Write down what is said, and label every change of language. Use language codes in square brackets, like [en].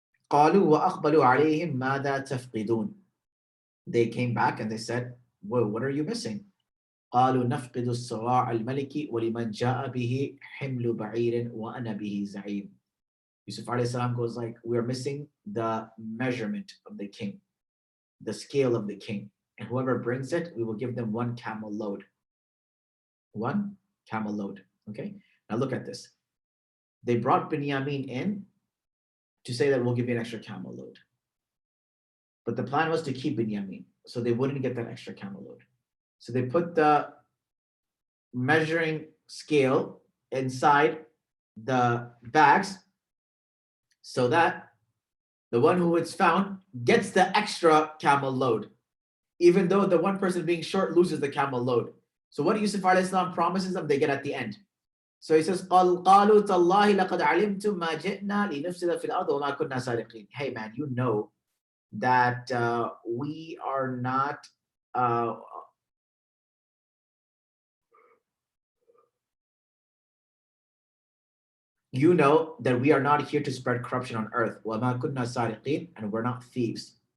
[ar] قالوا وأقبلوا عليهم ماذا تفقدون. [en] They came back and they said, well, what are you missing? [ar] قالوا نفقد الصواع الملك ولمن جاء به حمل بعير وأنا به زعيم. [en] Yusuf alayhi salam goes like, we are missing the measurement of the king, the scale of the king. And whoever brings it, we will give them 1 camel load. 1 camel load. Okay? Now look at this. They brought Binyamin in to say that we'll give you an extra camel load. But the plan was to keep Binyamin, so they wouldn't get that extra camel load. So they put the measuring scale inside the bags so that the one who is found gets the extra camel load, even though the one person being short loses the camel load. So what Yusuf alayhi salam promises them, they get at the end. So he says, [ar] قَالُوا تَاللَّهِ لَقَدْ عَلِمْتُمْ مَا جِئْنَا لِنُفْسِدَ فِي الْأَرْضِ وَمَا كُنَّا سَارِقِينَ. [en] Hey man, you know that we are not you know that we are not here to spread corruption on earth. [ar] وَمَا كُنَّا سَارِقِينَ, [en] and we're not thieves.